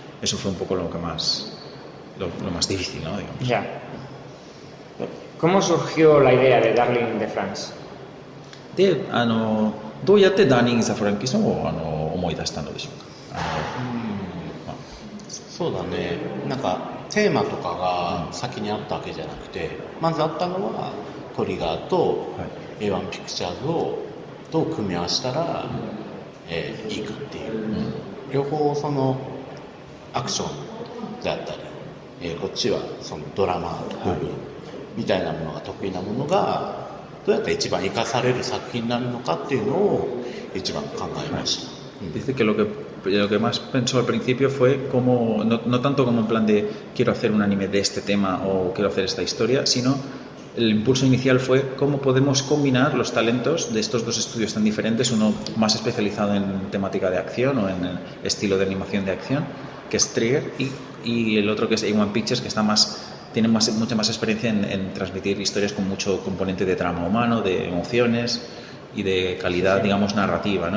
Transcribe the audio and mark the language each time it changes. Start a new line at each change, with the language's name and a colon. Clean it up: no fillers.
Spanish: Eso fue un poco lo más difícil, ¿no? Digamos. Ya. ¿Cómo surgió la idea de Darling in the France?
Japanese: で、どうやってダーニング・ザ・フランキーさんを思い出したのでしょうか。そうだね、なんかテーマとかが先にあったわけじゃなくて、まずあったのはトリガーと A1 ピクチャーズをどう組み合わせたら、いいかっていう、両方そのアクションであったり、こっちはそのドラマ部分みたいなものが得意なものがどうやって一番生かされる作品になるのかっていうのを一番考えました。
Spanish: Dice que lo que más pensó al principio fue como, no tanto como en plan de quiero hacer un anime de este tema o quiero hacer esta historia, sino el impulso inicial fue cómo podemos combinar los talentos de estos dos estudios tan diferentes, uno más especializado en temática de acción o en el estilo de animación de acción, que es Trigger, y el otro que es A1 Pictures, que tiene mucha más experiencia en transmitir historias con mucho componente de drama humano, de emociones y de calidad, digamos, narrativa, ¿no?